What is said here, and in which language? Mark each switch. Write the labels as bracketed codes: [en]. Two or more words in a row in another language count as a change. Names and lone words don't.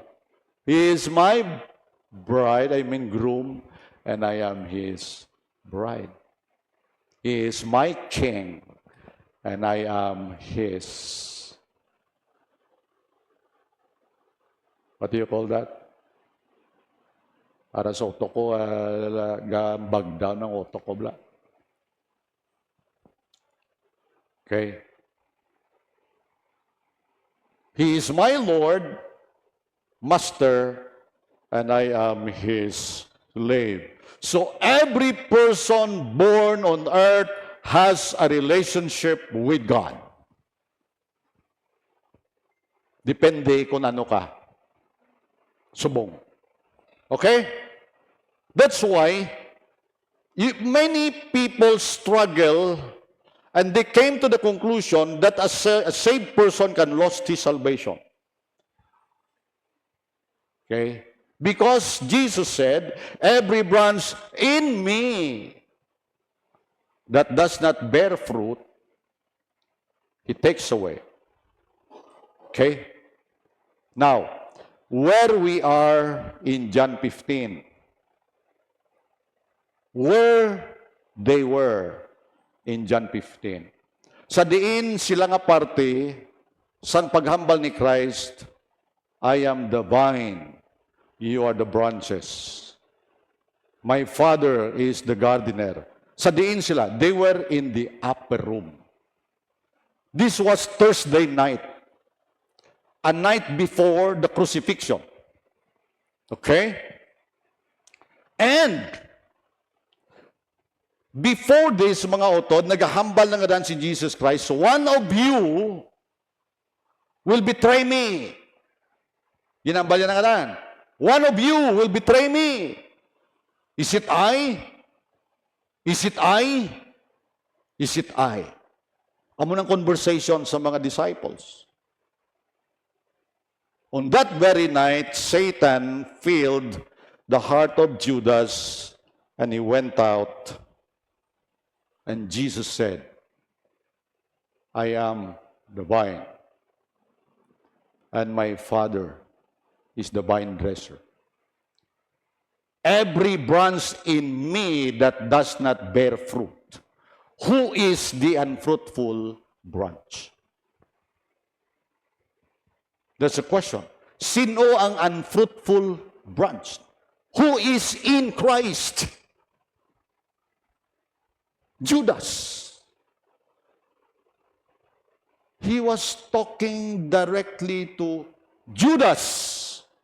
[en] He is my groom, and I am His bride. He is my king, and I am His. What do you call that? [hil] Para sa utok ko, bagdaw ng utok ko bla. [en] Okay? He is my Lord, Master, and I am His slave. So every person born on earth has a relationship with God. [hil] Depende kung ano ka. Subong. [en] Okay? That's why many people struggle, and they came to the conclusion that a saved person can lose his salvation. Okay? Because Jesus said, every branch in me that does not bear fruit, He takes away. Okay? Now, where we are in John 15, where they were in John 15. [hil] Sa diin sila nga parte, sang paghambal ni Christ, [en] I am the vine, you are the branches. My Father is the gardener. [hil] Sa diin sila, [en] they were in the upper room. This was Thursday night, a night before the crucifixion. Okay? And before this, [hil] mga utod, naghahambal na nga dan si Jesus Christ, [en] one of you will betray me. [hil] Ginambal niya na nga dan. [en] One of you will betray me. Is it I? Is it I? Is it I? [hil] Amo ng conversation sa mga disciples. [en] On that very night, Satan filled the heart of Judas, and he went out. And Jesus said, I am the vine, and my Father is the vine dresser. Every branch in me that does not bear fruit, who is the unfruitful branch? That's a question. [hil] Sino ang [en] unfruitful branch? Who is in Christ? Judas. He was talking directly to Judas.